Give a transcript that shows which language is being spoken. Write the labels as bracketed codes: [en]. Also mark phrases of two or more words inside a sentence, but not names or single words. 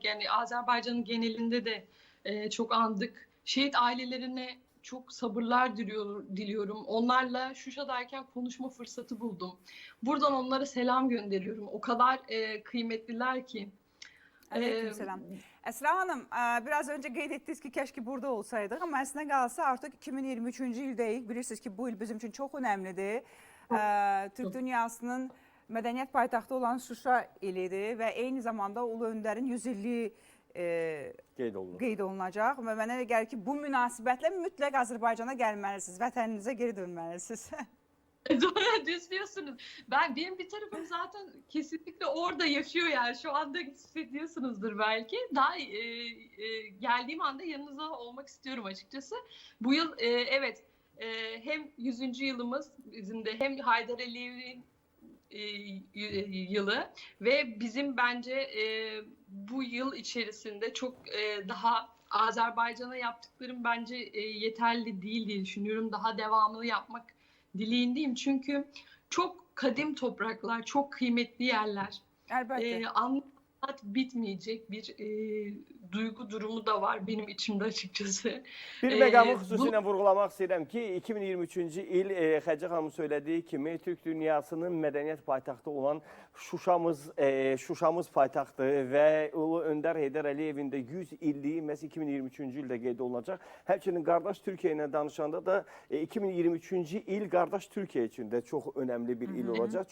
[tr] Yani Azerbaycan'ın genelinde de çok andık. Şehit ailelerine çok sabırlar diliyorum. Onlarla Şuşa'dayken konuşma fırsatı buldum. Buradan onlara selam gönderiyorum. O kadar kıymetliler ki. Aleykümselam. [az] Əsra xanım, biraz öncə qeyd etdiniz ki, kəşki burada olsaydıq, amma əslində qalsa artıq 2023-cü ildəyik. Bilirsiniz ki, bu il bizim üçün çox önəmlidir. Türk dünyasının mədəniyyət paytaxtı olan Şuşa ilidir və eyni zamanda Ulu Öndərin 100 illiyi qeyd olunacaq və mənə elə gəlir ki, bu münasibətlə mütləq Azərbaycana gəlməlisiniz, vətəninizə geri dönməlisiniz. [tr] Düz diyorsunuz. Benim bir tarafım zaten kesinlikle orada yaşıyor yani. Şu anda hissediyorsunuzdur belki. Daha geldiğim anda yanınızda olmak istiyorum açıkçası. Bu yıl evet hem 100. yılımız bizim de hem Haydar Aliyevi'nin yılı ve bizim bence bu yıl içerisinde çok daha Azerbaycan'a yaptıklarım bence yeterli değil diye düşünüyorum. Daha devamını yapmak dileğindeyim çünkü çok kadim topraklar, çok kıymetli yerler. [az] Əlbəttə. [tr] Anlat bitmeyecek bir duygu durumu da var benim içimde açıkçası. [az] Bir məqamı xüsusilə vurğulamaq istəyirəm ki, 2023-cü il Xədicə xanım söylediyi kimi Türk dünyasının mədəniyyət paytaxtı olan Şuşamız paytaxtı və Ulu Öndər Heydər Əliyevin də 100 illiyi məhz 2023-cü ildə qeyd olunacaq. Həmçinin qardaş Türkiyə ilə danışanda da 2023-cü il qardaş Türkiyə üçün də çox önəmli bir il olacaq.